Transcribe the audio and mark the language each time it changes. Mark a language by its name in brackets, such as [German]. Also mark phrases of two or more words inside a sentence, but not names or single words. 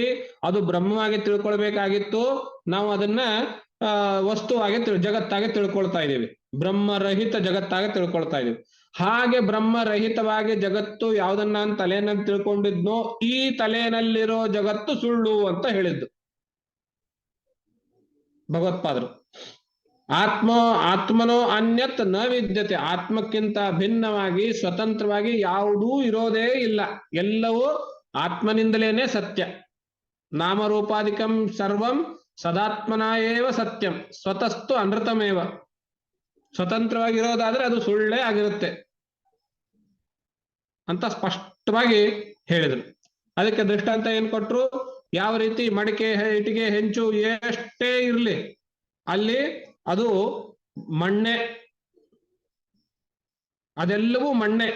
[Kannada] ಅದು ಬ್ರಹ್ಮವಾಗಿ ತಿಳ್ಕೊಳ್ಬೇಕಾಗಿತ್ತು, ನಾವು ಅದನ್ನ ವಸ್ತುವಾಗಿ ಜಗತ್ತಾಗಿ ತಿಳ್ಕೊಳ್ತಾ ಇದೀವಿ. ಬ್ರಹ್ಮರಹಿತ ಜಗತ್ತಾಗಿ ತಿಳ್ಕೊಳ್ತಾ ಇದೀವಿ. ಹಾಗೆ ಬ್ರಹ್ಮರಹಿತವಾಗಿ ಜಗತ್ತು ಯಾವ್ದನ್ನ ತಲೆನಲ್ಲಿ ತಿಳ್ಕೊಂಡಿದ್ನೋ ಈ ತಲೆನಲ್ಲಿರೋ ಜಗತ್ತು ಸುಳ್ಳು ಅಂತ ಹೇಳಿದ್ದು ಭಗವತ್ಪಾದರು. [Sanskrit] ಆತ್ಮನೋ ಅನ್ಯತ್ ನ ವಿದ್ಯತೆ, [Kannada] ಆತ್ಮಕ್ಕಿಂತ ಭಿನ್ನವಾಗಿ ಸ್ವತಂತ್ರವಾಗಿ ಯಾವುದೂ ಇರೋದೇ ಇಲ್ಲ, ಎಲ್ಲವೂ ಆತ್ಮನಿಂದಲೇನೆ ಸತ್ಯ. [Sanskrit] ನಾಮರೂಪಾಧಿಕಂ ಸರ್ವಂ ಸದಾತ್ಮನ ಏವ ಸತ್ಯಂ ಸ್ವತಸ್ತು ಅನೃತಮೇವ. [Kannada] ಸ್ವತಂತ್ರವಾಗಿರೋದಾದ್ರೆ ಅದು ಸುಳ್ಳೇ ಆಗಿರುತ್ತೆ ಅಂತ ಸ್ಪಷ್ಟವಾಗಿ ಹೇಳಿದ್ರು. ಅದಕ್ಕೆ ದೃಷ್ಟಾಂತ ಏನ್ ಕೊಟ್ರು? ಯಾವ ರೀತಿ ಮಡಿಕೆ ಇಟ್ಟಿಗೆ ಹೆಂಚು ಎಷ್ಟೇ ಇರ್ಲಿ ಅಲ್ಲಿ ಅದು ಮಣ್ಣೆ, ಅದೆಲ್ಲವೂ ಮಣ್ಣೆ.